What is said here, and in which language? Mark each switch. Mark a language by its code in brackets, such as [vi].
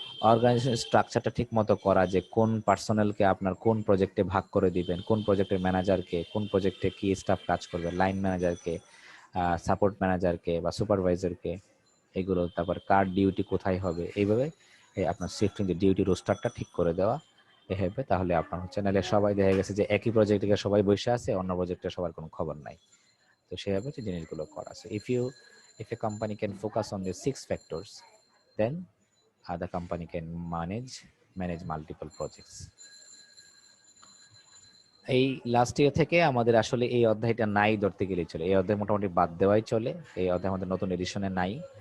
[bn] Organisation স্ট্রাকচারটা ঠিক মতো করা, যে কোন পার্সোনালকে আপনার কোন প্রজেক্টে ভাগ করে দিবেন, কোন প্রজেক্টের ম্যানেজারকে, কোন প্রজেক্টে কি স্টাফ কাজ করবে, লাইন ম্যানেজারকে, সাপোর্ট ম্যানেজারকে বা সুপারভাইজারকে, এগুলো, তারপর কার ডিউটি কোথায় হবে, এইভাবে আপনার শিফটিং যে ডিউটি রোস্টারটা ঠিক করে দেওয়া হবে, তাহলে আপনার হচ্ছে নাহলে সবাই দেখা গেছে যে একই প্রজেক্টে সবাই বসে আছে, অন্য প্রজেক্টে সবার কোনো খবর নাই, তো সেভাবে হচ্ছে জিনিসগুলো করা আছে। [en] If a company can focus on the 6 factors, then the company can manage multiple projects. [bn] এই লাস্ট ইয়ার থেকে আমাদের আসলে এই অধ্যায়টা নাই ধরতে গেলেই চলে, এই অধ্যায় মোটামুটি বাদ দেওয়াই চলে, এই অধ্যায় আমাদের নতুন এডিশনে নাই।